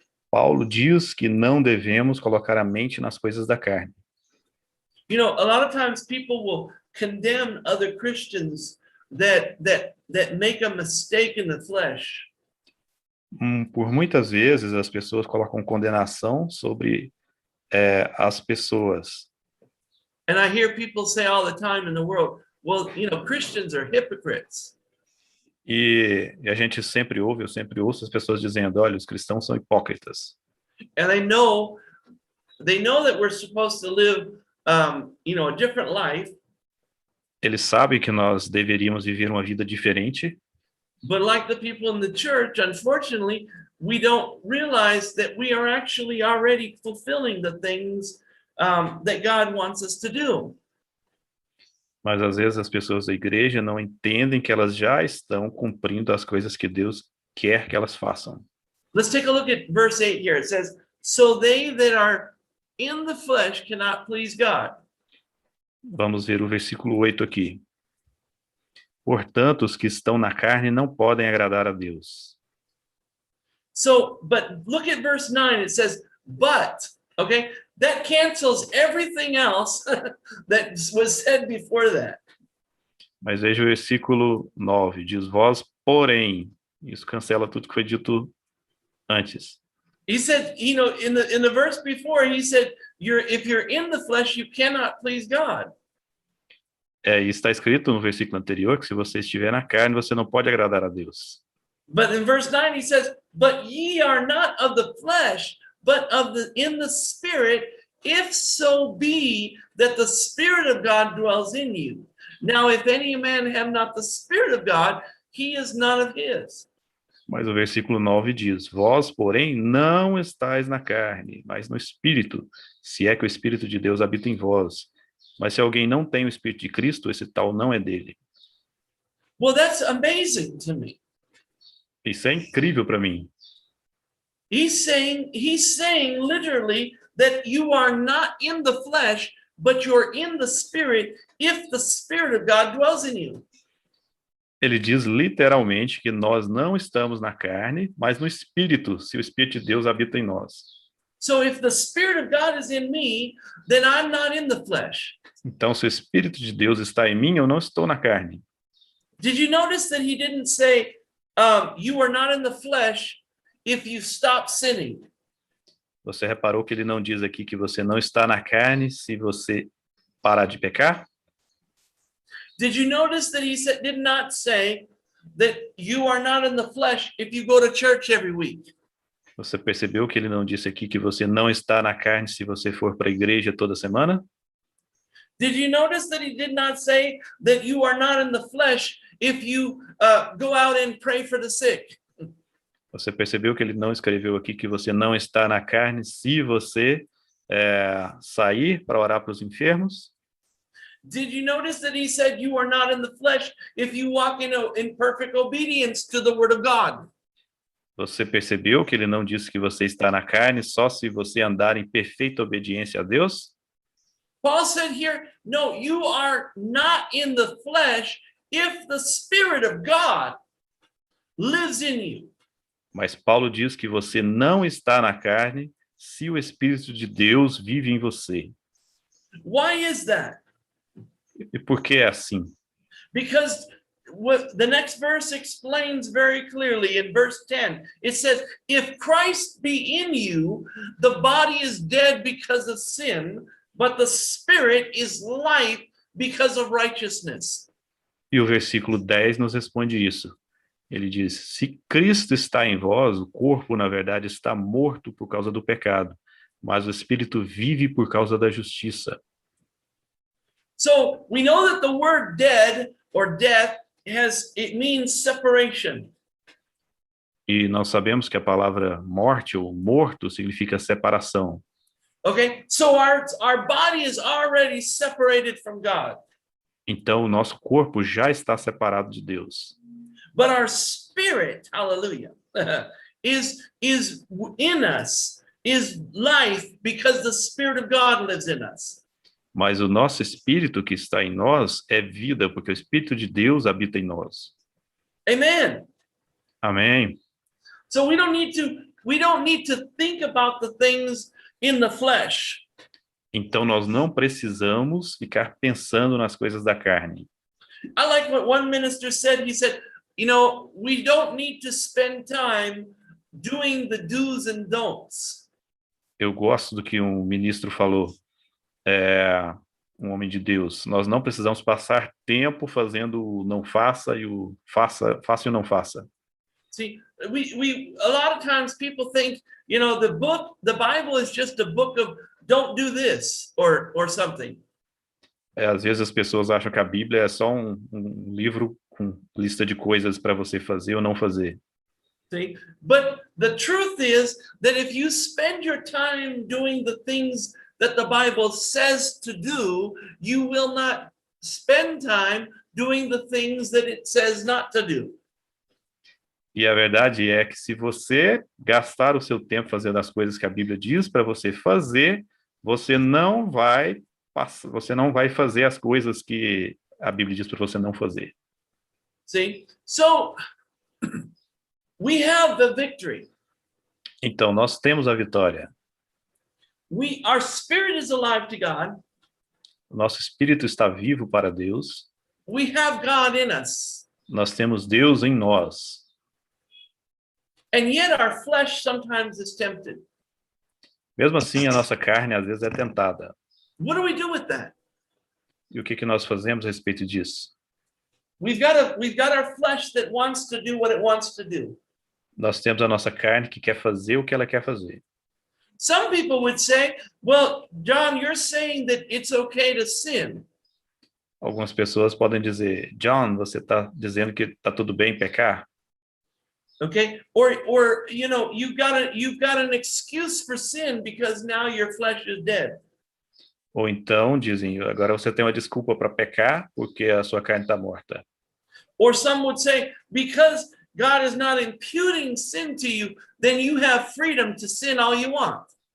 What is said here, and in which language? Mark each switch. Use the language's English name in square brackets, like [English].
[Portuguese] Paulo diz que não devemos colocar a mente nas coisas da carne. [English] You know, a lot of times people will condemn other Christians that make a mistake in the flesh. [Portuguese] Por muitas vezes as pessoas colocam condenação sobre as pessoas. [English] And I hear people say all the time in the world, well, you know, Christians are hypocrites. [Portuguese] E a gente sempre ouve, eu sempre ouço as pessoas dizendo, olha, os cristãos são hipócritas. [English] And they know that we're supposed to live, you know, a different life. [Portuguese] Eles sabem que nós deveríamos viver uma vida diferente. [English] But like the people in the church, unfortunately, we don't realize that we are actually already fulfilling the things that God wants us to do. [Portuguese] Mas às vezes as pessoas da igreja não entendem que elas já estão cumprindo as coisas que Deus quer que elas façam. [English] Let's take a look at verse 8 here. It says, so they that are in the flesh cannot please God. [Portuguese] Vamos ver o versículo 8 aqui. Portanto, os que estão na carne não podem agradar a Deus. [English] So, but look at verse 9. It says, but, okay? That cancels everything else that was said before that. [Portuguese] Mas veja o versículo 9. Diz, vós, porém. Isso cancela tudo que foi dito antes. [English] He said, you know, in the verse before, he said, if you're in the flesh, you cannot please God. [Portuguese] E está escrito no versículo anterior que se você estiver na carne, você não pode agradar a Deus. [English] But in verse 9, he says, but ye are not of the flesh, but in the Spirit, if so be that the Spirit of God dwells in you. Now, if any man have not the Spirit of God, he is none of his. [Portuguese] Mas o versículo 9 diz, vós, porém, não estáis na carne, mas no Espírito, se é que o Espírito de Deus habita em vós. Mas se alguém não tem o Espírito de Cristo, esse tal não é dele. [English] Well, that's amazing to me. [Portuguese] Isso é incrível para mim. [English] He's saying literally that you are not in the flesh, but you're in the Spirit if the Spirit of God dwells in you. [Portuguese] Ele diz literalmente que nós não estamos na carne, mas no Espírito, se o Espírito de Deus habita em nós. [English] So if the Spirit of God is in me, then I'm not in the flesh. [Portuguese] Então, se o Espírito de Deus está em mim, eu não estou na carne. [English] Did you notice that he didn't say, you are not in the flesh if you stop sinning? [Portuguese] Você reparou que ele não diz aqui que você não está na carne se você parar de pecar? [English] Did you notice that he did not say that you are not in the flesh if you go to church every week? [Portuguese] Você percebeu que ele não disse aqui que você não está na carne se você for para a igreja toda semana? [English] Did you notice that he did not say that you are not in the flesh if you go out and pray for the sick? [Portuguese] Você percebeu que ele não escreveu aqui que você não está na carne se você sair para orar para os enfermos? [English] Did you notice that he said you are not in the flesh if you walk in perfect obedience to the word of God? [Portuguese] Você percebeu que ele não disse que você está na carne só se você andar em perfeita obediência a Deus? [English] Paul said here, no, you are not in the flesh if the Spirit of God lives in you. [Portuguese] Mas Paulo diz que você não está na carne se o Espírito de Deus vive em você. [English] Why is that? [Portuguese] E por que é assim? [English] Because what the next verse explains very clearly in verse 10. It says, if Christ be in you, the body is dead because of sin, but the spirit is life because of righteousness. [Portuguese] E o versículo 10 nos responde isso. Ele diz, se Cristo está em vós, o corpo, na verdade, está morto por causa do pecado, mas o espírito vive por causa da justiça. [English] So we know that the word dead or death it means separation. [Portuguese] E nós sabemos que a palavra morte ou morto significa separação. [English] Okay, so our body is already separated from God. [Portuguese] Então o nosso corpo já está separado de Deus. [English] But our spirit, hallelujah, is in us, is life because the Spirit of God lives in us. [Portuguese] Mas o nosso espírito que está em nós é vida, porque o Espírito de Deus habita em nós. [English] Amen. [Portuguese] Amém. [English] So we don't need to think about the things in the flesh. [Portuguese] Então nós não precisamos ficar pensando nas coisas da carne. [English] I like what one minister said. He said, you know, we don't need to spend time doing the do's and don'ts. [Portuguese] Eu gosto do que um ministro falou, um homem de Deus. Nós não precisamos passar tempo fazendo o não faça e o faça e o não faça. [English] See, a lot of times people think, you know, the Bible is just a book of don't do this or something. [Portuguese] Às vezes as pessoas acham que a Bíblia é só um livro com lista de coisas para você fazer ou não fazer. [English] See, but the truth is that if you spend your time doing the things that the Bible says to do, you will not spend time doing the things that it says not to do. [Portuguese] E a verdade é que se você gastar o seu tempo fazendo as coisas que a Bíblia diz para você fazer, você não vai fazer as coisas que a Bíblia diz para você não fazer. [English] See? So we have the victory. [Portuguese] Então nós temos a vitória. [English] Our spirit is alive to God. [Portuguese] Nosso espírito está vivo para Deus. [English] We have God in us. [Portuguese] Nós temos Deus em nós. [English] And yet our flesh sometimes is tempted. [Portuguese] Mesmo assim, a nossa carne às vezes é tentada. [English] What do we do with that? [Portuguese] E o que nós fazemos a respeito disso? [English] We've got our flesh that wants to do what it wants to do. [Portuguese] Nós temos a nossa carne que quer fazer o que ela quer fazer. [English] Some people would say, well, John, you're saying that it's okay to sin. [Portuguese] Algumas pessoas podem dizer, John, você está dizendo que está tudo bem pecar? [English] Okay, or you know, you've got an excuse for sin because now your flesh is dead. [Portuguese] Ou então dizem, agora você tem uma desculpa para pecar porque a sua carne está morta. [English] Or some would say, because God is not imputing sin to you, then you have freedom to sin all you want.